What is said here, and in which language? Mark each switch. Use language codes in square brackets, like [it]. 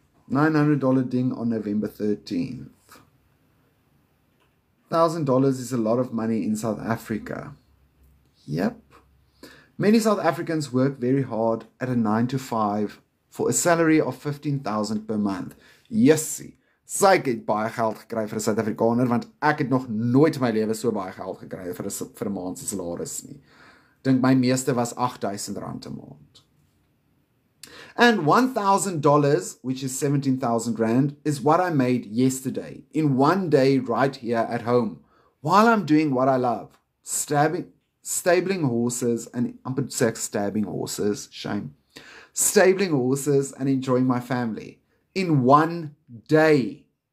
[en] $900 ding on November 13th. $1,000 is a lot of money in South Africa. Yep. Many South Africans work very hard at a 9 to 5 for a salary of 15,000 per month. [af] Jessie, sy het baie geld gekry vir 'n Suid-Afrikaner, want ek het nog nooit in my lewe so baie geld gekry vir 'n maand se salaris nie. Dink my meeste was R8,000 'n maand. [en] And $1,000, which is 17,000 Rand, is what I made yesterday, in one day right here at home, while I'm doing what I love, stabling horses, and I'm going to say stabbing horses, shame, stabling horses and enjoying my family, in one day.